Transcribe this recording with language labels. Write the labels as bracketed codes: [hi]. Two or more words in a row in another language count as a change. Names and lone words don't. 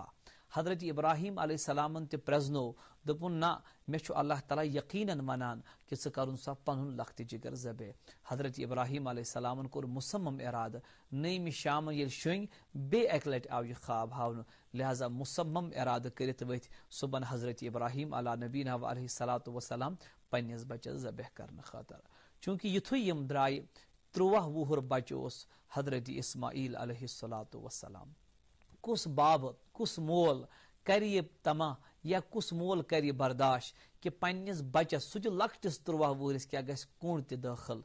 [ks] حضرت ابراہیم [ar] علیہ السلامن [ks] تہِ پرزنوو دوٚپُن نہ مےٚ چھُ اللہ تعالیٰ یقیٖنن ونان کہِ ژٕ کرُن سا پنُن لۄکٹہِ جگر ذبح. حضرت ابراہیم [ar] علیہ السلامن [ks] کوٚر مُصمم ارادٕ 9مہِ شامن ییٚلہِ شۄنٛگۍ بیٚیہِ اکہِ لٹہِ آو یہِ خواب ہاونہٕ. لہذا مُصمم ارادٕ کٔرِتھ ؤتھۍ صبحن حضرت ابراہیم [ar] علیٰ نبینا و علیہ الصلوۃ والسلام [ks] پننِس بچس ذبح کرنہٕ خٲطرٕ. چوٗنٛکہِ یِتھُے یِم درٛایہِ 13 وُہُر بچہِ اوس حضرت اسماعیل [ar] علیہ الصلوۃ والسلام. [ks] کُس بابہٕ، کُس مول کرِ یہِ تماہ یا کُس مول کرِ یہِ برداشت کہِ پننِس بچس سُہ تہِ لۄکٹِس 13 وُہرِس کیٛاہ گژھِ کوٚنٛڈ تہِ دٲخل.